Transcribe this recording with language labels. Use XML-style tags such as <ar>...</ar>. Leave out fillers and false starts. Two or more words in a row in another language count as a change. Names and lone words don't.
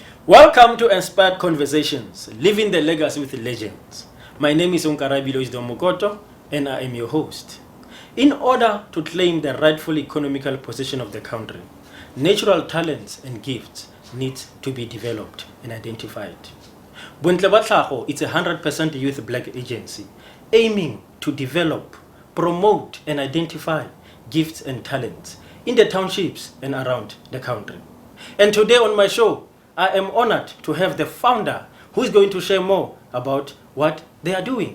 <en>Welcome to Inspired Conversations, Living the Legacy with Legends. My name is Onkarabilo Mokoto, and I am your host. In order to claim the rightful economical position of the country, natural talents and gifts need to be developed and identified. Bontle ba Tlhago, it's a 100% youth black agency aiming to develop, promote, and identify gifts and talents in the townships and around the country. And today on my show, I am honored to have the founder who is going to share more about what they are doing.</en>